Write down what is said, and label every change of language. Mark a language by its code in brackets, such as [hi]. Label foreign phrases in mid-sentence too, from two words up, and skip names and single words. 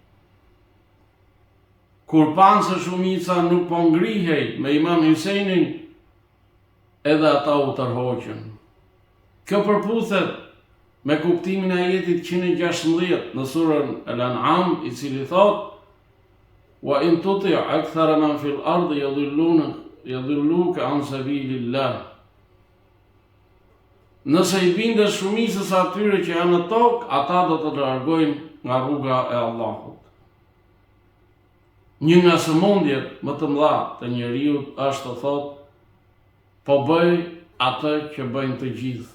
[sq] Kur panë se shumica nuk po ngrihej me Imam Hysejnin, edhe ata u tërhoqën. Kjo përputhet me kuptimin e ajetit 116 në surën Al-An'am, i cili thot: [ar] "وإن تطع أكثر من في الأرض يضلوك عن سبيل الله." [sq] Nëse i bindesh shumicës atyre që janë në tokë, ata do të largojnë nga rruga e Allahut. Një nga sëmundjet më të mëdha të njeriut është të thotë: po bëj atë që bëjnë të gjithë.